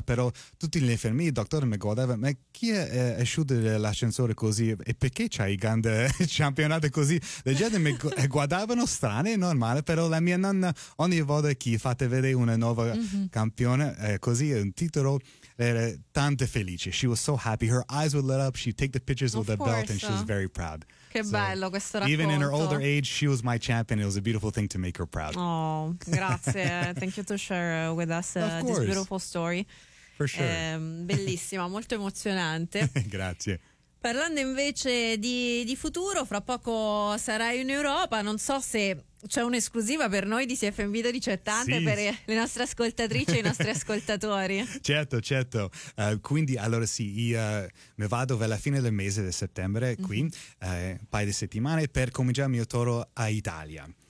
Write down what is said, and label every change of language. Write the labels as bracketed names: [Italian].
[Italian] Però tutti gli infermieri, il dottore mi guardava, ma chi è uscito dall'ascensore così? E perché c'hai il grande campionato così? Le gente mi guardavano strane e normale, però la mia nonna ogni volta che fate vedere una nuova campione così, un titolo, era tanto felice. [English] She was so happy, her eyes would light up, she'd take the pictures of with the belt and she was very proud. [Italian] Che bello questo racconto. [English] Even in her older age, she was my champion. It was a beautiful thing to make her proud. [Italian] Oh, grazie. [English] Thank you to share with us this beautiful story. For sure. [Italian] Bellissima, molto emozionante. Grazie. Parlando invece di futuro, fra poco sarai in Europa. Non so se c'è un'esclusiva per noi di CFM Video 1780, sì. Per le nostre ascoltatrici e i nostri ascoltatori. Certo, certo. Quindi, allora sì, io mi vado per la fine del mese di settembre qui, un paio di settimane, per cominciare il mio tour a Italia.